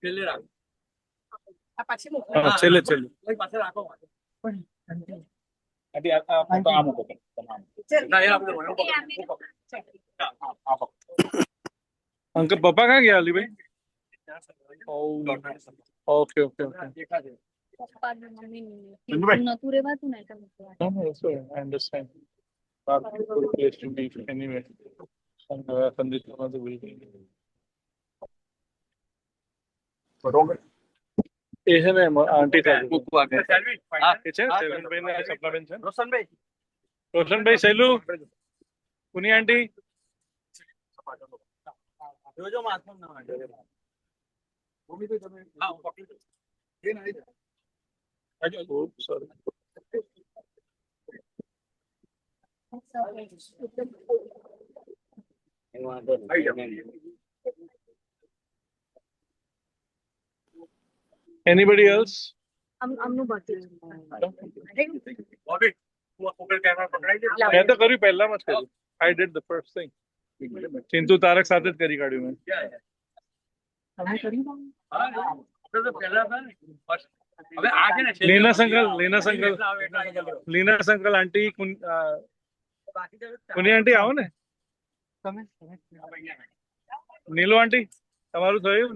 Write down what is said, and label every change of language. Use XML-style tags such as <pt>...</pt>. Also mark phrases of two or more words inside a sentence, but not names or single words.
<gu>હા, છેલ્લે છેલ્લે. અંકલ પપ્પા ક્યાં ગયા અલીભાઈ?</gu> <en>okay okay okay.</en> <gu>નતું રેવાતું ને એટલે</gu> <en>No, no, it's all right. I understand. Not a good place to be anyway. And condition of the building.</en> <gu>એ છે ને આંટી સાથે એ છે સેલવીનભાઈ ને સપનાબેન છે. રોશનભાઈ સહેલું પુની આંટી જોજો માથું ના વાગે.</gu> <en>sorry. Anybody else?</en> <gu>આમનું બાકી મેં તો કર્યું પહેલામાં જ કર્યું.</gu> <en>I did the first thing.</en> <gu>ચિંતુ તારક સાથે જ કરી કાઢ્યું મેં. લીના સંકલ આંટી પુની આંટી આવો ને. નીલુ આંટી તમારું થયું?</gu>